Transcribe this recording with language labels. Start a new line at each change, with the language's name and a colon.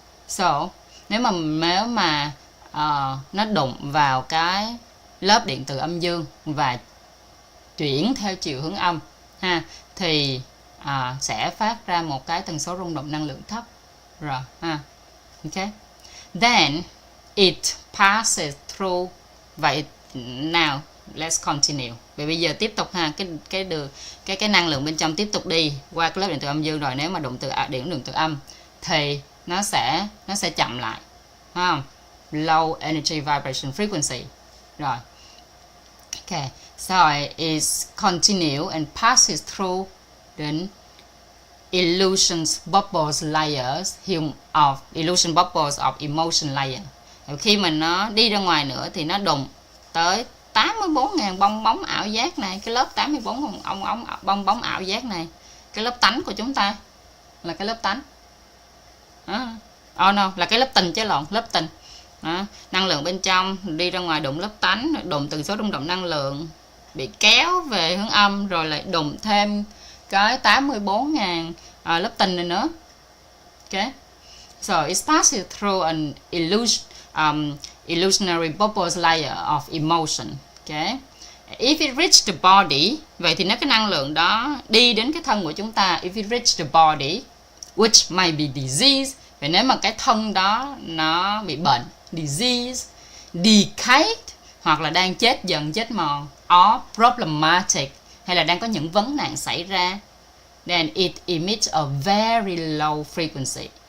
Vietnamese: So nếu mà nó đụng vào cái lớp điện từ âm dương và chuyển theo chiều hướng âm ha, thì sẽ phát ra một cái tần số rung động năng lượng thấp rồi ha. Ok.
English: Then it passes through
Vietnamese: Vậy nào,
English: let's continue.
Vietnamese: Vậy bây giờ tiếp tục ha, cái năng lượng bên trong tiếp tục đi qua cái lớp điện từ âm dương, rồi nếu mà đụng từ điện đường từ âm thì nó sẽ chậm lại, phải không?
English: Low energy vibration frequency. Rồi. Okay, so it continues and passes through the illusions bubbles layers of illusion bubbles of emotion layer.
Vietnamese: Khi mà nó đi ra ngoài nữa thì nó đụng tới 84.000 bong bóng ảo giác này, cái lớp 84 bong bóng ảo giác này, cái lớp tánh của chúng ta là cái lớp tánh. Oh no, là cái lớp tình chứ lộn, lớp tình. Đó. Năng lượng bên trong đi ra ngoài đụng lớp tánh, đụng tần số rung động năng lượng, bị kéo về hướng âm, rồi lại đụng thêm cái 84.000 lớp tình này nữa.
English: Okay, so it passes through an illusionary bubbles layer of emotion. Okay, if it reach the body,
Vietnamese: vậy thì nếu cái năng lượng đó đi đến cái thân của chúng ta,
English: if it reach the body, which may be disease,
Vietnamese: vậy nếu mà cái thân đó nó bị bệnh,
English: disease, decayed,
Vietnamese: hoặc là đang chết dần chết mòn,
English: or problematic,
Vietnamese: hay là đang có những vấn nạn xảy ra,
English: then it emits a very low frequency.